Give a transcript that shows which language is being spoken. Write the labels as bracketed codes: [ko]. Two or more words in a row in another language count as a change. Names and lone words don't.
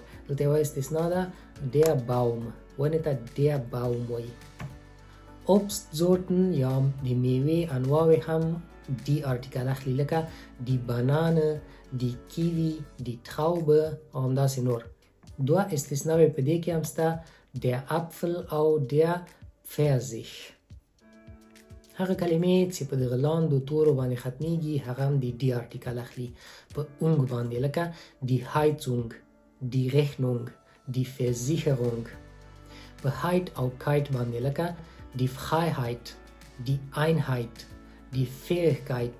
[ps] دلته یوه استثنا ده، [de] der Baum، [ps] ونې ته [de] der Baum [ps] وایي. Obstsorten یا د میوې انواوې هم die ارتیکل اخلي لکه [de] die Banane, die Kiwi, die Traube [ps] او همداسې نور. دوه استثناوې په دې کې هم شته، [de] der Apfel او der Pfirsich. [ps] هغه کلمې چې په دغه لاندو تورو باندې ختمېږي هغه هم د ډي ارتیکل اخلي په اونګ باندې لکه [de] die Heizung, die Rechnung, die Versicherung. [ps] په heit او kite باندې لکه [de] die Freiheit, die Einheit, die Fähigkeit.